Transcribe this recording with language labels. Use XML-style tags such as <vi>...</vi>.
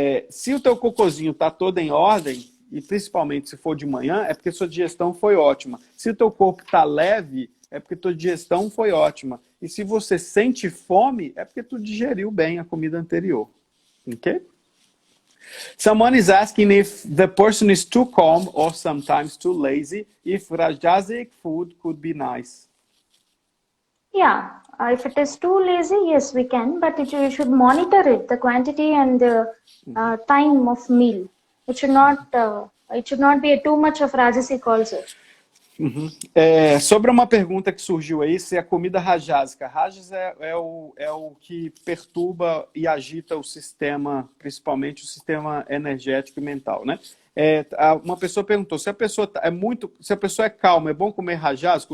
<pt>Se o teu cocôzinho está todo em ordem, e principalmente se for de manhã, é porque sua digestão foi ótima. Se o teu corpo está leve, é porque tua digestão foi ótima. E se você sente fome, é porque tu digeriu bem a comida anterior. Ok?</pt> <en>Someone is asking if the person is too calm or sometimes too lazy, if Rajasic food could be nice. Yeah, if it is too lazy, yes, we can, but you should monitor it, the quantity and the time of meal. It should not be too much of Rajasic also.</en> <pt>Sobre uma pergunta que surgiu aí, se a comida rajásica. Rajas é o que perturba e agita o sistema, principalmente o sistema energético e mental, né? Uma pessoa perguntou, se a pessoa é calma, é bom comer rajásico?</pt>